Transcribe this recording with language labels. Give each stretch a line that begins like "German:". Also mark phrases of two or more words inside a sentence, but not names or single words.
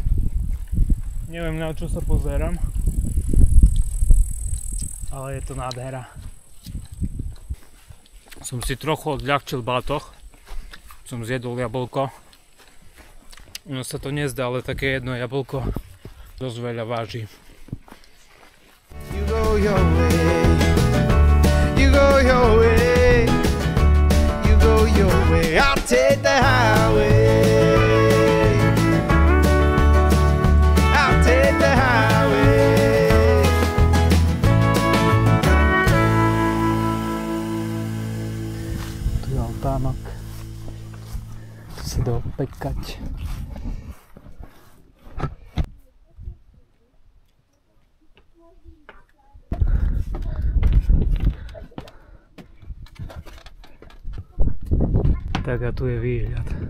Slovak: Neviem, na čo sa pozerám, ale je to nádhera. Som si trochu odľahčil batoh. Som zjedol jablko. Ono sa to nezdá, ale také jedno jablko dosť veľa váži.
English: You go your way, you go your way, you go your way, I'll take the highway, I'll take the highway.
Slovak: Tu je altánok. Tu sa dá pekať. Tak a tu je výhľad.